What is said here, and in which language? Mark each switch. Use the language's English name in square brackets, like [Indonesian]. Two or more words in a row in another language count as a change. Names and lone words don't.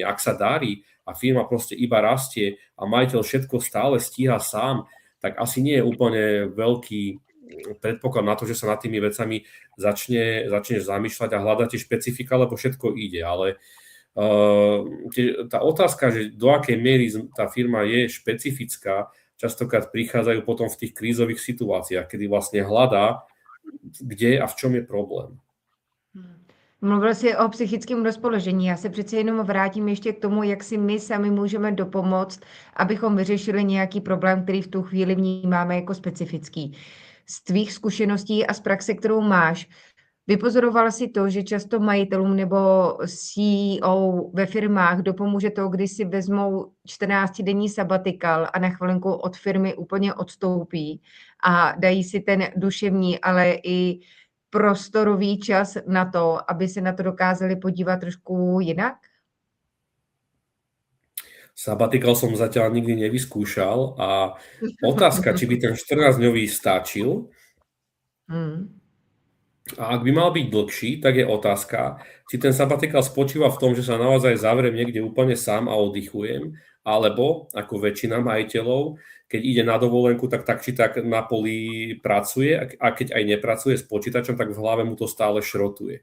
[Slovak] Ak sa darí a firma proste iba rastie a majiteľ všetko stále stíha sám, tak asi nie je úplne veľký predpoklad na to, že sa nad tými vecami začneš zamýšľať a hľadať tie špecifika, lebo všetko ide. Ale tá otázka, že do akej miery tá firma je špecifická, častokrát prichádzajú potom v tých krízových situáciách, kedy vlastne hľadá, kde a v čom je problém. [Czech] Mluvil jsi o psychickém rozpoložení. Já se přece jenom vrátím ještě k tomu, jak si my sami můžeme dopomoct, abychom vyřešili nějaký problém, který v tu chvíli vnímáme jako specifický. Z tvých zkušeností a z praxe, kterou máš, vypozoroval si to, že často majitelům nebo CEO ve firmách dopomůže to, když si vezmou 14-denní sabatikal a na chvilinku od firmy úplně odstoupí a dají si ten duševní, ale i prostorový čas na to, aby se na to dokázali podívat trošku jinak? [Slovak] Sabatikal som zatiaľ nikdy nevyskúšal a otázka, či by ten 14-dňový stačil. A ak by mal byť dlhší, tak je otázka, či ten sabatikal spočíva v tom, že sa naozaj zavriem niekde úplne sám a oddychujem, alebo ako väčšina majiteľov, keď ide na dovolenku, tak či tak na poli pracuje a keď aj nepracuje s počítačom, tak v hlave mu to stále šrotuje.